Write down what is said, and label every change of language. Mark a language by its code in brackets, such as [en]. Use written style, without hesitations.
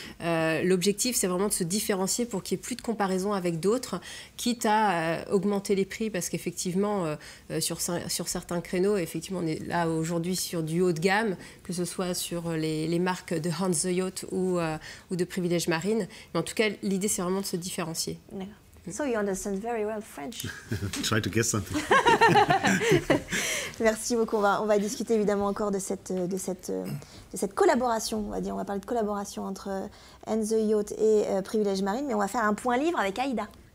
[fr] L'objectif, c'est vraiment de se différencier pour qu'il n'y ait plus de comparaison avec d'autres, quitte à augmenter les prix, parce qu'effectivement, sur certains créneaux, effectivement, on est là aujourd'hui sur du haut de gamme, que ce soit sur les marques de Hansa Yacht ou de privilèges marines. Mais en tout cas, l'idée, c'est vraiment de se différencier. [en] So you understand very well French. Try to guess something. [fr] Merci beaucoup. On va discuter évidemment encore de cette collaboration. On va parler de collaboration entre Hansa Yacht et Privilèges Marines, mais on va faire un point livre avec Aïda.